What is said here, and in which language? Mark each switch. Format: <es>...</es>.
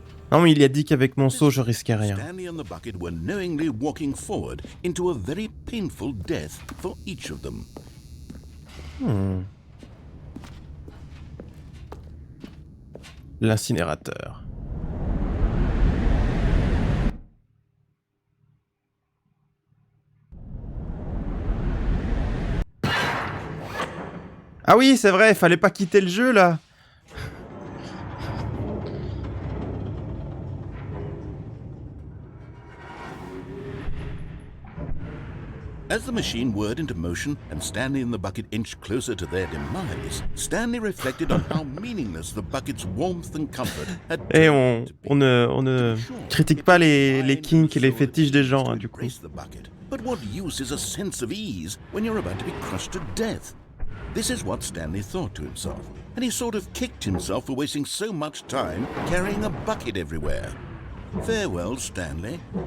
<fr>Non mais il a dit qu'avec mon seau je risquais rien.</fr> <en>Stanley and the bucket were knowingly walking forward into a very painful death for each of them.</en> <fr>L'incinérateur. Ah oui, c'est vrai, fallait pas quitter le jeu là.</fr> <en>As the machine whirred into motion and Stanley and the bucket inched closer to their demise, Stanley reflected on how meaningless the bucket's warmth and comfort had</en> <fr>Et on ne critique pas les kinks et les fétiches des gens, hein, du coup.</fr> <en>But what use is a sense of ease when you're about to be crushed to death? This is what Stanley thought to himself, and he sort of kicked himself for wasting so much time carrying a bucket everywhere. Farewell, Stanley.</en>